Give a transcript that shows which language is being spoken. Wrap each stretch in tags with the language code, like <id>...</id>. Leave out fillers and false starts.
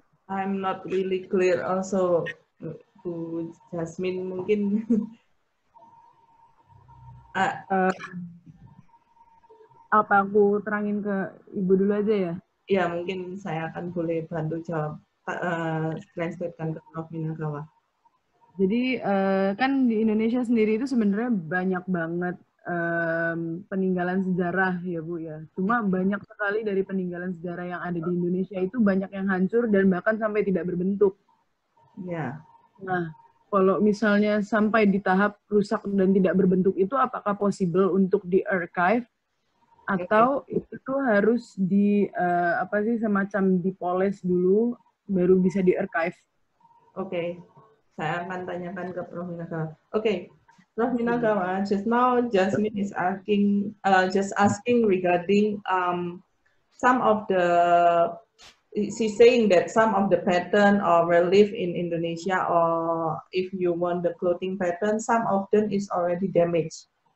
<en>I'm not really clear also to Jasmine</en> <id>mungkin. Apa aku terangin ke Ibu dulu aja ya? Ya, mungkin saya akan boleh bantu jawab, translatekan ke Prof Minagawa. Jadi kan di Indonesia sendiri itu sebenarnya banyak banget peninggalan sejarah ya Bu ya. Cuma banyak sekali dari peninggalan sejarah yang ada di Indonesia itu banyak yang hancur dan bahkan sampai tidak berbentuk. Ya. Nah, kalau misalnya sampai di tahap rusak dan tidak berbentuk itu apakah possible untuk di-archive atau itu harus di apa sih semacam dipoles dulu baru bisa di-archive? Oke. Saya akan tanyakan ke Prof Minagawa. Oke.</id> <en>Prof Minagawa, just now Jasmine is asking regarding some of the, she's saying that some of the pattern or relief in Indonesia, or if you want the clothing pattern, some of them is already damaged.</en>